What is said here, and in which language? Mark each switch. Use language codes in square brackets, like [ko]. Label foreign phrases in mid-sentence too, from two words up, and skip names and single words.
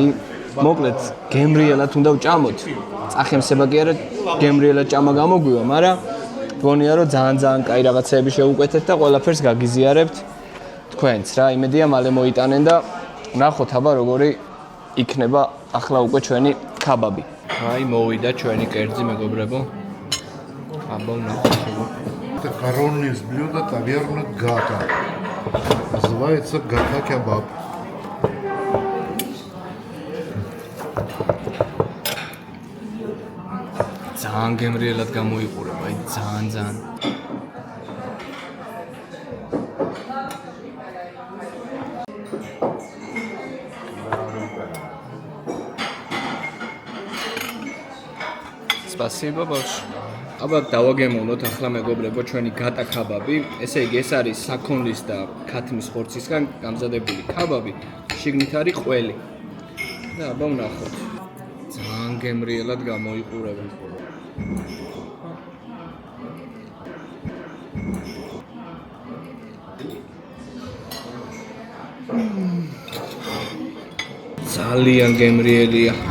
[ka] მოკლედ გემრიელად უნდა ვჭამოთ. წახემსება კი არა, გემრიელად ჭამა გამოგვივა, მაგრამ გონია რომ ძალიან კაი რაღაცეები შევუკვეთეთ და ყველაფერს გაგიზიარებთ თქვენც რა. იმედია მალე მოიტანენ და ნახოთ აბა როგორი იქნება ახლა უკვე ჩვენი ქაბაბი. აი მოვიდა ჩვენი კერძი мегобребо. აბა ნახოთ. [ru] Это коронное блюдо, наверное, гата. Называется гата кебаб. [ka] ძალიან გემრიელად გამოიყურება, აი ძალიან. [ru] Спасибо большое. [ka] აბა დავაგემოვნოთ ახლა მეგობრებო ჩვენი გატა ქაბაბი. ესე იგი ეს არის საქონლის და ქათმის ხორცისგან გამზადებული ქაბაბი. შიგნით არის ყველი. და აბა ვნახოთ. ძალიან გემრიელად გამოიყურება. ძალიან გემრიელია.